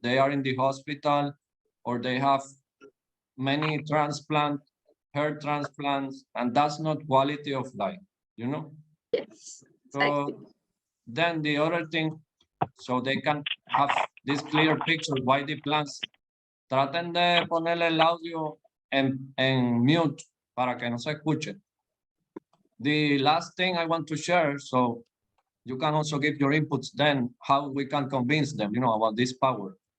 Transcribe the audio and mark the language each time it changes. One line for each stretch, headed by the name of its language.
English: They are in the hospital, or they have many hair transplants, and that's not quality of life, you know? Yes. Exactly. So then the other thing, so they can have this clear picture why the plants.
Spanish: Traten de ponerle el audio en mute para que no se escuche.
English: The last thing I want to share, so you can also give your inputs then, how we can convince them, you know, about this power.